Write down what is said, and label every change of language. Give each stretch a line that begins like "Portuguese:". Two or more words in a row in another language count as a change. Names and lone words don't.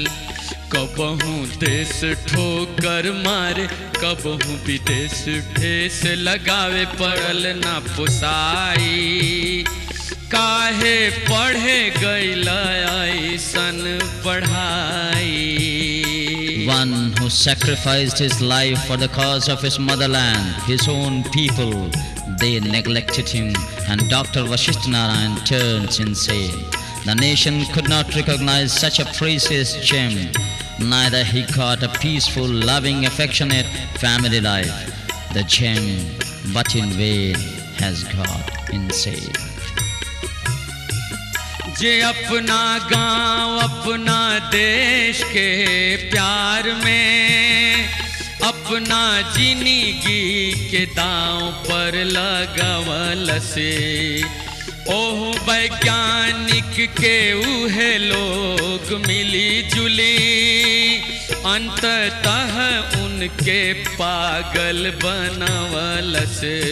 Bhojpuri: कबहू देश ठोकर मारे, कबहू विदेश ठेस लगावे, पड़ल ना पुसाई। काहे पढ़े गईल ऐसन पढ़ाई।
English: One who sacrificed his life for the cause of his motherland, his own people, they neglected him, and Dr. Vasishtha Narayan turns insane. The nation could not recognize such a precious gem. Neither he got a peaceful, loving, affectionate family life. The gem, but in vain, has got insane.
Bhojpuri: जे अपना गांव अपना देश के प्यार में अपना जिंदगी के दांव पर लगवल से, ओह वैज्ञानिक के उहे लोग मिली जुली अंततः उनके पागल बनवल से।